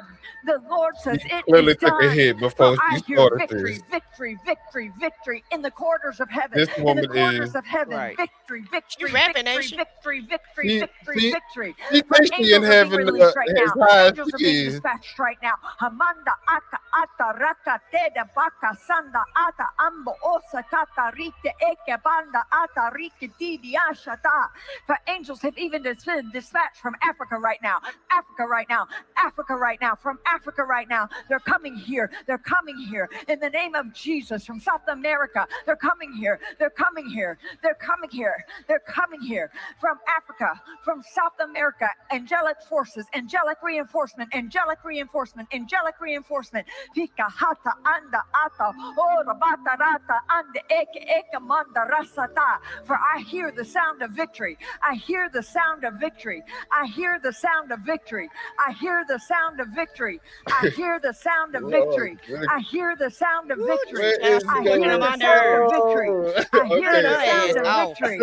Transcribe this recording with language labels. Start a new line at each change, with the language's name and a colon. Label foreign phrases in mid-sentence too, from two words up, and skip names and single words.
English: The Lord says it clearly is done. took a hit before I you hear started victory, this. victory, victory, victory in the corridors of heaven. This In woman the corridors is- of heaven. Right. Victory, victory, She rapping, victory, ain't she? victory, victory, She- victory, she- victory. she For thinks she in angels are being heaven, released right as now. high as Angels are she being is. dispatched right now. Hamanda ata ata raka teda baka sanda ata ambo osa kata rite eke banda ata rike didi ashata. For angels have even been dispatched from Africa right now. Africa right now. Africa right now. From Africa right now. They're coming here. They're coming here. In the name of Jesus. From South America. They're coming here. They're coming here. They're coming here. They're coming here. From Africa. From South America. Angelic forces. Angelic reinforcement. Angelic reinforcement. Angelic reinforcement. Fika hata anda ata. Ora bata rata ande eke eke manda rasata. For I hear the sound of victory. victory. I hear the sound of victory. I hear the sound of victory. I hear the sound of victory. I hear the sound of victory. I hear the sound of victory. I hear the sound of victory. I hear the sound of victory.